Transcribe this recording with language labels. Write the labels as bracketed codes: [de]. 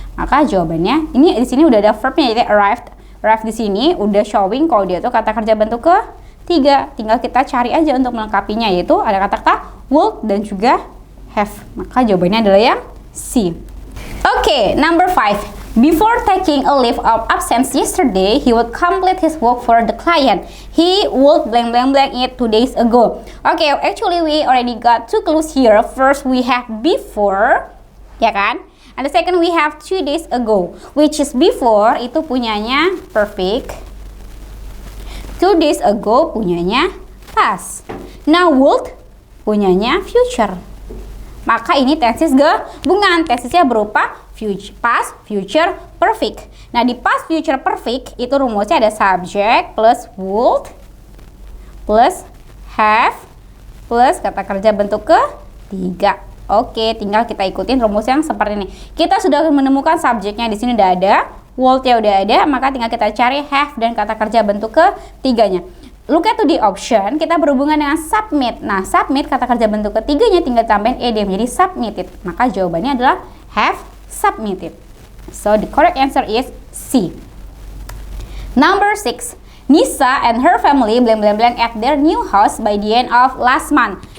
[id] Maka jawabannya, ini di sini udah ada verbnya, jadi arrived di sini udah showing kalau dia tuh kata kerja bentuk ketiga. Tinggal kita cari aja untuk melengkapinya, yaitu ada kata-kata would dan juga have. Maka jawabannya adalah yang C. [en] Okay, number 5. Before taking a leave of absence yesterday, he would complete his work for the client. He would blank blank blank it 2 days ago. Okay, actually we already got 2 clues here. First we have before, [id] ya kan? [en] And the second we have 2 days ago, which is before [id] itu punyanya [en] perfect. 2 days ago punyanya past. Now would punyanya future. [id] Maka ini tenses gabungan. Tensesnya berupa future, past, future, perfect. Nah, di past, future, perfect itu rumusnya ada subject plus would plus have plus kata kerja bentuk ketiga. Oke, tinggal kita ikutin rumus yang seperti ini. Kita sudah menemukan subjeknya di sini udah ada, would-nya udah ada, maka tinggal kita cari have dan kata kerja bentuk ketiganya. [en] Look at the option, [id] kita berhubungan dengan submit. Nah, submit kata kerja bentuk ketiganya tinggal tambahin ed menjadi submitted. Maka jawabannya adalah have submitted. [en] So the correct answer is C. Number 6. Nisa and her family blank blank blank at their new house by the end of last month.